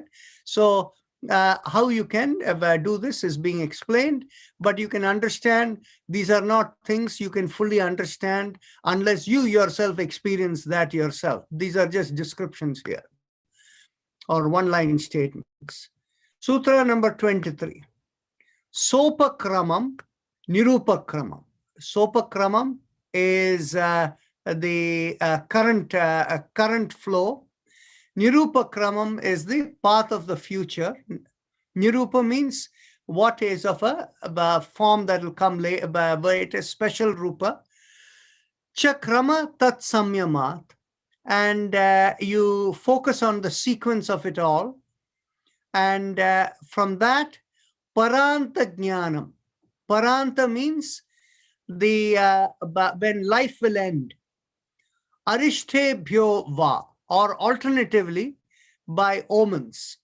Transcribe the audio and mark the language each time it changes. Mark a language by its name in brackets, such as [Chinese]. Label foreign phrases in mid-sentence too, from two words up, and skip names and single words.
[English] So how you can do this is being explained, but you can understand these are not things you can fully understand unless you yourself experience that yourself. These are just descriptions here or one-line statements. Sutra number 23. [Sanskrit] Sopakramam, Nirupakramam. [English] Sopakramam is the current flow. Nirupakramam is the path of the future. Nirupa means what is of a form that will come later, but it is special rupa. [Sanskrit] Chakrama tat samyamat. [English] and you focus on the sequence of it all. And from that, [Sanskrit] Paranta Jnanam. [English] Paranta means when life will end. [Sanskrit] Arishtebhyo va, [English] or alternatively, by omens.